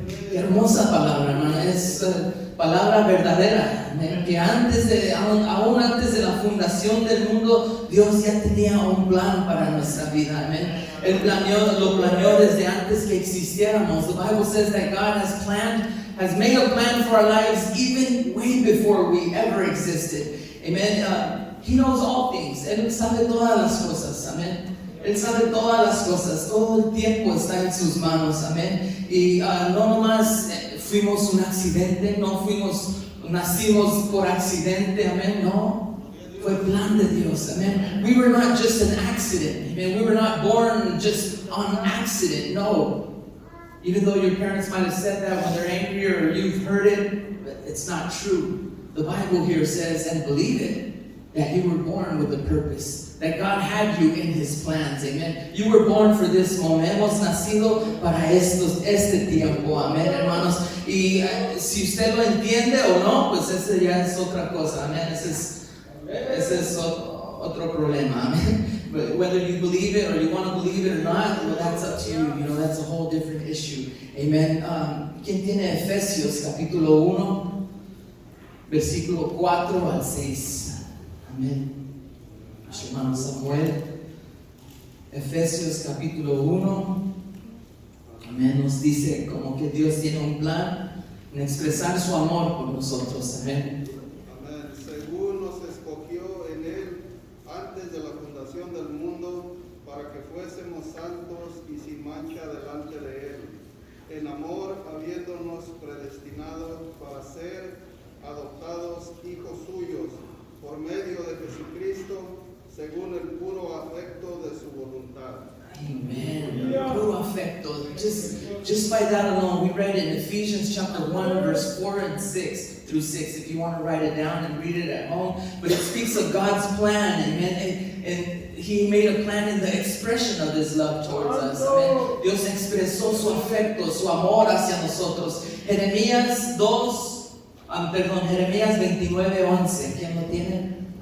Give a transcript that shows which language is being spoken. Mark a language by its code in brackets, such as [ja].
[es] Qué hermosa palabra, hermano. Es palabra verdadera, que aún antes de la fundación del mundo, Dios ya tenía un plan para nuestra vida. Amén. Él lo planeó desde antes que existiéramos. [en] The Bible says that God has made a plan for our lives even way before we ever existed. Amen. He knows all things. [es] Él sabe todas las cosas. Amén. Él sabe todas las cosas, todo el tiempo está en sus manos, amén. Y no nomás fuimos un accidente, nacimos por accidente, amén, no. Fue plan de Dios, amén. [en] We were not just an accident, amen. We were not born just on accident, no. Even though your parents might have said that when they're angry or you've heard it, but it's not true. The Bible here says, and believe it, that you were born with a purpose. That God had you in His plans, amen. You were born for this moment. [es] Hemos nacido para este tiempo, amén, hermanos. Y si usted lo entiende o no, pues ese ya es otra cosa, amén. Ese es otro problema, amén. [en] But whether you believe it or you want to believe it or not, well, that's up to you. You know, that's a whole different issue, amen. [es] ¿Quién tiene Efesios capítulo 1, versículo 4 al 6? Amén. Hermano Samuel, Efesios capítulo 1, amén, nos dice como que Dios tiene un plan en expresar su amor por nosotros, amén. Amén. Según nos escogió en Él antes de la fundación del mundo, para que fuésemos santos y sin mancha delante de Él, en amor habiéndonos predestinado para ser adoptados hijos suyos por medio de Jesucristo, según el puro afecto de su voluntad. Amen. Puro afecto. [en] Just by that alone, we read in Ephesians chapter 1, verse 4 and 6 through 6, if you want to write it down and read it at home. But it speaks of God's plan, amen. And He made a plan in the expression of His love towards us. Amen. [es] Dios expresó su afecto, su amor hacia nosotros. Jeremías 29:11. ¿Quién lo tiene?